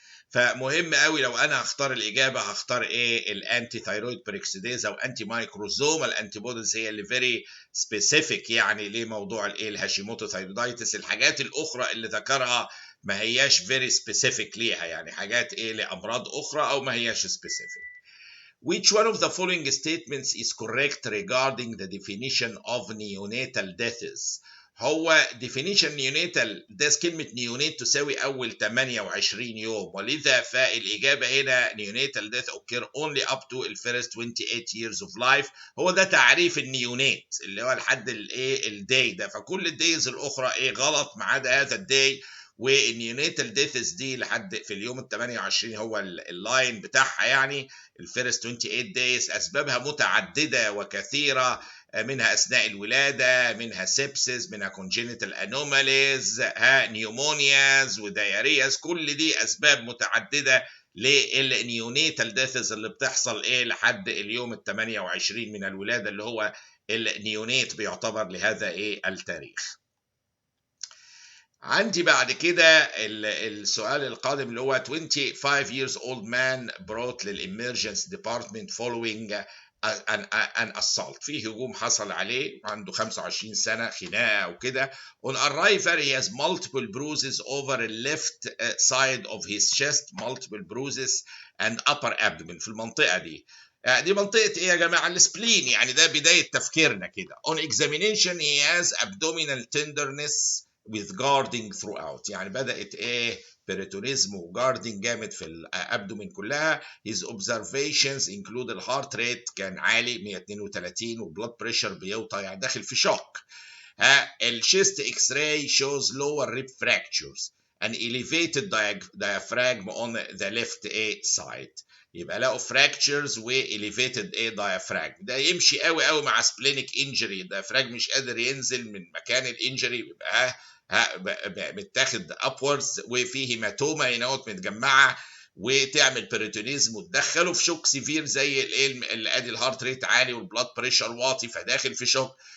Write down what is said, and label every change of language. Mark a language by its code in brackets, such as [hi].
[ar] فمهم قوي لو انا هختار الاجابه هختار ايه الانتي ثايرويد بيروكسيديز او انتي مايكروزومال انتي بوديز، هي اللي فيري سبيسيفيك يعني لموضوع الايه الهاشيموتو ثايرويدايتس. الحاجات الاخرى اللي ذكرها ما هياش فيري سبيسيفيك ليها، يعني حاجات ايه لامراض اخرى او ما هياش سبيسيفيك. [en] Which one of the following statements is correct regarding the definition of neonatal deaths؟ هو definition neonatal death كلمة neonate [ar] تساوي أول 28 يوم، ولذا فالإجابة هنا [en] neonatal death occur only up to the first 28 years of life. [ar] هو ده تعريف النيونات اللي هو لحد الايه الداي ده، فكل الدايز الأخرى ايه غلط ما عدا هذا الداي. والنيونيتال ديثز دي لحد في اليوم ال 28 هو اللاين بتاعها، يعني الفيرست 28 دايز. اسبابها متعدده وكثيره، منها اثناء الولاده، منها سيبسيس، منها كونجينيتال انوماليز، نيومونياز وديارياز، كل دي اسباب متعدده للنيونيتال ديثز اللي بتحصل ايه لحد اليوم ال 28 من الولاده، اللي هو النيونيت بيعتبر لهذا ايه التاريخ. عندي بعد كده السؤال القادم اللي هو [en] 25 years old man brought للإمرجنس department following an assault. [ar] في هجوم حصل عليه، عنده 25 سنة، خناقة وكده. [en] On arrival he has multiple bruises over the left side of his chest, multiple bruises and upper abdomen. [ar] في المنطقة دي دي منطقة ايه يا جماعة؟ السبلين، يعني ده بداية تفكيرنا كده. [en] On examination he has abdominal tenderness with guarding throughout، [ar] يعني بدأت ايه بيريتونيزم وجاردنج جامد في الابدومين كلها. [en] his observations include [ar] الهارت ريت كان عالي 132 وبلاد بريشر بيوطى، يعني داخل في شوك. [en] الشيست X ray shows lower rib fractures an elevated diaphragm on the left side. [ar] يبقى لقوا fractures و elevated diaphragm، ده يمشي قوي قوي مع splenic injury، الديافراجم مش قادر ينزل من مكان الانجري، يبقى متاخد upwards وفيه هيماتوما هنا متجمعه وتعمل بيريتونيزم وتدخله في شوك سيفير زي اللي ادي الهارت ريت عالي والبلاد بريشر واطي فداخل في شوك.